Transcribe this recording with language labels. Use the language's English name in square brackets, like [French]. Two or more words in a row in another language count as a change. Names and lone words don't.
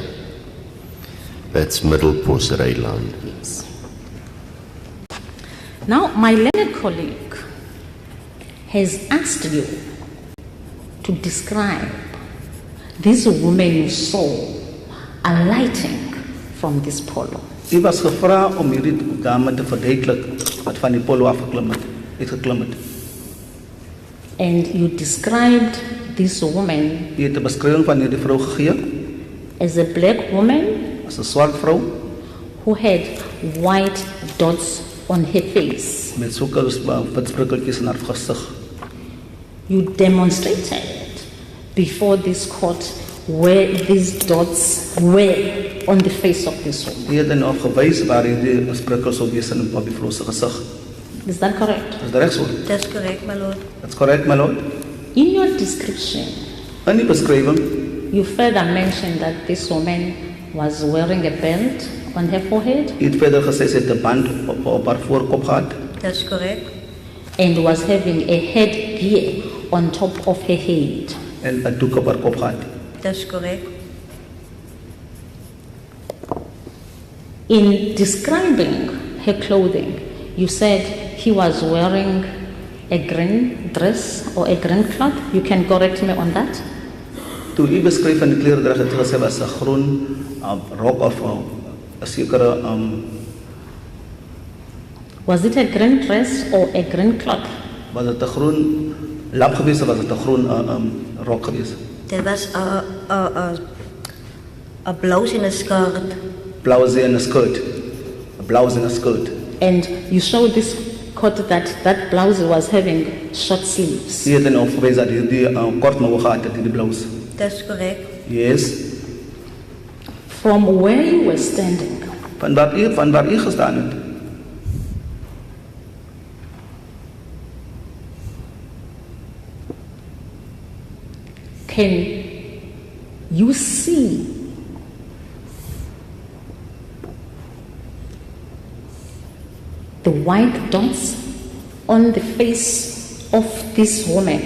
[English] That's Middle Post Ryland. Yes. Now, my learned colleague has asked you to describe this woman you saw alighting from this polo. [Afrikaans] U was gevra om hierdie dame te verduidelik wat van die polo afgeklim het. [English] And you described this woman [Afrikaans] U het 'n beskrywing van hierdie vrou gegee [English] as a black woman [Afrikaans] as 'n swart vrou [English] who had white dots on her face. [Afrikaans] met sulke wit sprikkeltjies in haar gesig. [English] You demonstrated before this court where these dots were on the face of this woman. [Afrikaans] U het dan gewys waar hierdie sprikkels sou wees in die vrou se gesig. [English] Is that correct? [Afrikaans] Is dit reg so? [English] That's correct, my lord. That's correct, my lord. In your description, [Afrikaans] In die beskrywing [English] you further mentioned that this woman was wearing a belt on her forehead [Afrikaans] u het verder gesê sy het 'n band op haar voorkop gehad [English] That's correct. and was having a headgear on top of her head. [Afrikaans] en 'n doek op haar kop gehad. [English] That's correct. In describing her clothing, you said he was wearing a green dress or a green cloth. You can correct me on that. [Afrikaans] Toe u beskryf van die kleredrag het gesê was 'n groen rok of 'n sekere [English] Was it a green dress or a green cloth? [Afrikaans] was dit 'n groen lap geweest of was dit 'n groen rok geweest? [English] There was a blouse in a skirt. [Afrikaans] Blouse en 'n skirt. 'n Blouse en 'n skirt. [English] And you showed this court that that blouse was having short sleeves. [Afrikaans] U het dan ook gewys dat hierdie kort mouwe gehad het, die blouse. [English] That's correct. Yes. From where you were standing, [Afrikaans] Van waar u gestaan het. [English] can you see the white dots on the face of this woman